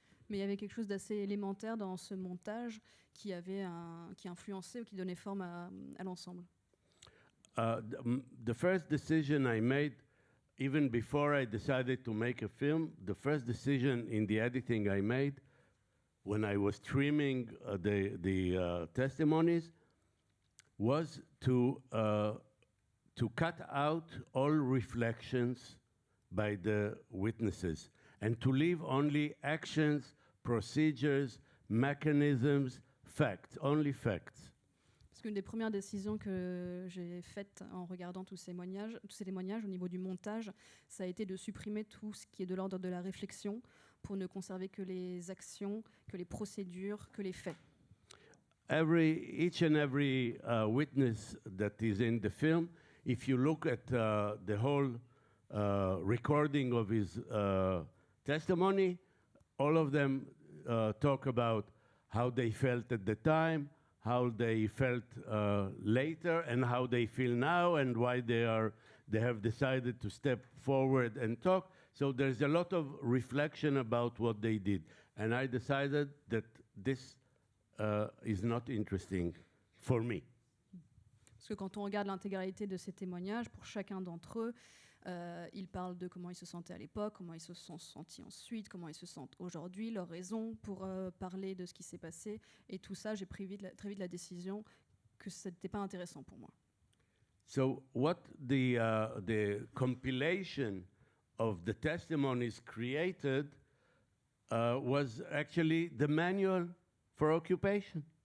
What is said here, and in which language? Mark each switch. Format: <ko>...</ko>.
<fr>Mais il y avait quelque chose d'assez élémentaire dans ce montage qui influençait ou qui donnait forme à l'ensemble.</fr> <en>The first decision I made, even before I decided to make a film, the first decision in the editing I made when I was trimming the testimonies was to cut out all reflections by the witnesses and to leave only actions, procedures, mechanisms, facts, only facts.</en> <fr>Parce qu'une des premières décisions que j'ai faites en regardant tous ces témoignages au niveau du montage, ça a été de supprimer tout ce qui est de l'ordre de la réflexion pour ne conserver que les actions, que les procédures, que les faits.</fr> <en>Each and every witness that is in the film, if you look at the whole recording of his testimony, all of them talk about how they felt at the time, how they felt later, and how they feel now, and why they have decided to step forward and talk. So there's a lot of reflection about what they did, and I decided that this is not interesting for me.</en> <fr>Parce que quand on regarde l'intégralité de ces témoignages, pour chacun d'entre eux, ils parlent de comment ils se sentaient à l'époque, comment ils se sont sentis ensuite, comment ils se sentent aujourd'hui, leurs raisons pour parler de ce qui s'est passé. Et tout ça, j'ai pris très vite la décision que ce n'était pas intéressant pour moi.</fr> <en>So what the compilation of the testimonies created was actually the manual for occupation.</en>